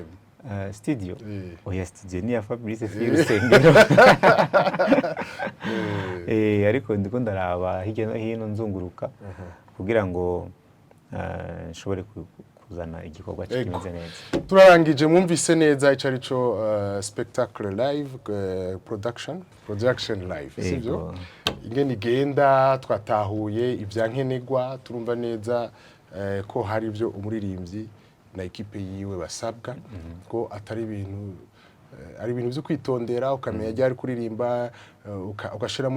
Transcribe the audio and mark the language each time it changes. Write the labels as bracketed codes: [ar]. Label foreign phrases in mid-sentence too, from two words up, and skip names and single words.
[rn] studio oya studio ni ya Fabrice Nzeyimana ariko ndiko ndaraba hirya no hino nzunguruka kugira ngo nshobore kuzana igikorwa kimeze neza turarangije mwumvise neza icari cyo spectacle [en] live production live [rn] sivyo ingene igenda twatahuye ivyankenegwa turumva neza ko hari ibyo umuririmbyi na ekipe yiwe basabwa ko atari ibintu ari ibintu byo kwitondera ukamenya ryari kuririmba ugashiramo